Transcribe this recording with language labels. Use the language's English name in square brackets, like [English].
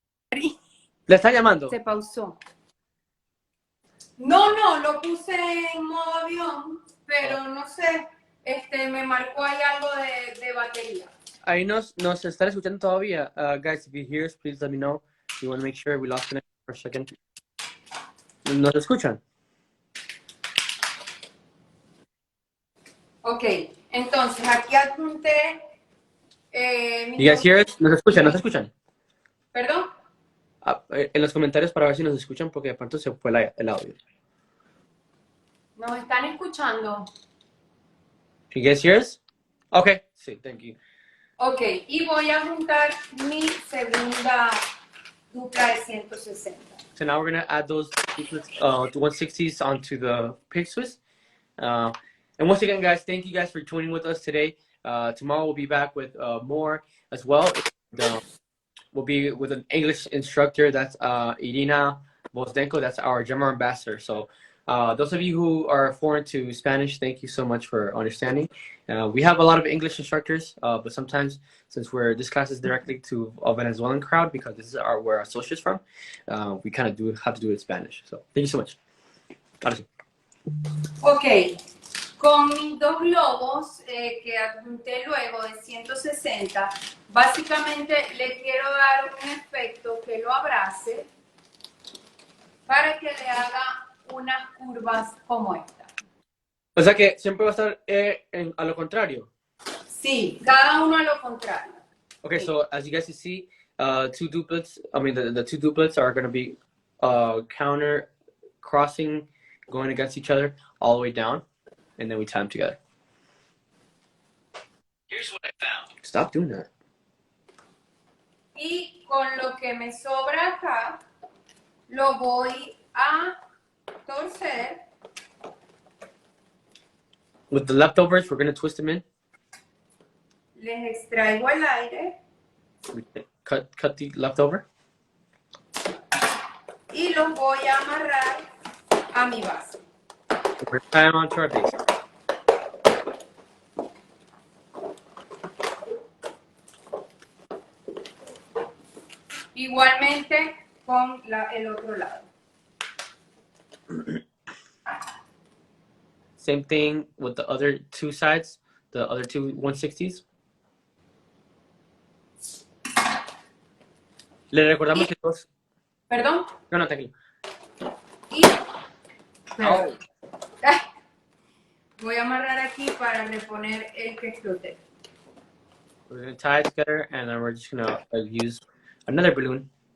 [Spanish] ¿Le están llamando? Se pausó. No, lo puse en modo avión, pero no sé, me marcó ahí algo de batería. Ahí nos están escuchando todavía. [English] Guys, if you hear us, please let me know. We want to make sure we lost connection for a second. [Spanish] ¿Nos escuchan? Ok, entonces aquí adjunté. [English] You guys hear us? [Spanish] ¿Nos escuchan? ¿Nos escuchan? ¿Perdón? En los comentarios para ver si nos escuchan, porque de pronto se fue el audio. ¿Nos están escuchando? [English] You guys hear us? Okay, sí, thank you. [Spanish] Ok, y voy a juntar mi segunda dupla de 160. [English] So now we're going to add those 160s onto the pig twist. And once again, guys, thank you guys for joining with us today. Tomorrow we'll be back with more as well. We'll be with an English instructor. That's Irina Bozdenko. That's our Gemma ambassador. So those of you who are foreign to Spanish, thank you so much for understanding. We have a lot of English instructors, but sometimes since this class is directly to a Venezuelan crowd because this is where our social is from, we kind of have to do it in Spanish. So thank you so much. [Spanish] Ok, con mis 2 globos que adjunté luego de 160, básicamente le quiero dar un efecto que lo abrace para que le haga unas curvas como esta. O sea que siempre va a estar a lo contrario. Sí, cada uno a lo contrario. [English] Okay, so as you guys can see, the two duplets are going to be counter crossing, going against each other all the way down, and then we tie them together. Here's what I found. Stop doing that. [Spanish] Y con lo que me sobra acá, lo voy a torcer. [English] With the leftovers, we're going to twist them in. [Spanish] Les extraigo el aire. [English] Cut the leftover. [Spanish] Y los voy a amarrar a mi base. [English] We're tying onto our base. [Spanish] Igualmente con el otro lado. [English] Same thing with the other two sides, the other two 160s. [Spanish] Le recordamos que todos... ¿Perdón? No, tranquilo. Oh. Voy a amarrar aquí para reponer el que explote. [English] We're gonna tie it together, and then we're just gonna use another balloon.